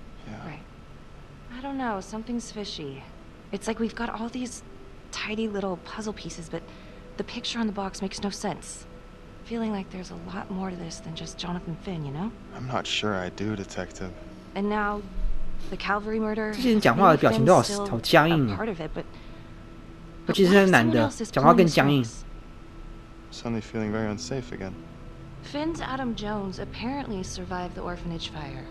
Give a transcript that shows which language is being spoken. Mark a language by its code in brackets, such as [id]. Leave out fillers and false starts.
[en] Yeah. Right. I don't know, something's fishy. It's like we've got all these tidy little puzzle pieces, but the picture on the box makes no sense. Feeling like there's a lot more to this than just Jonathan Finn, you know? I'm not sure I do, Detective. And now, the Calvary murder. [zh] 这些人讲话的表情都好僵硬啊，尤其是那男的，讲话更僵硬。 [en] Suddenly feeling very unsafe again. Finn's Adam Jones apparently survived the orphanage fire.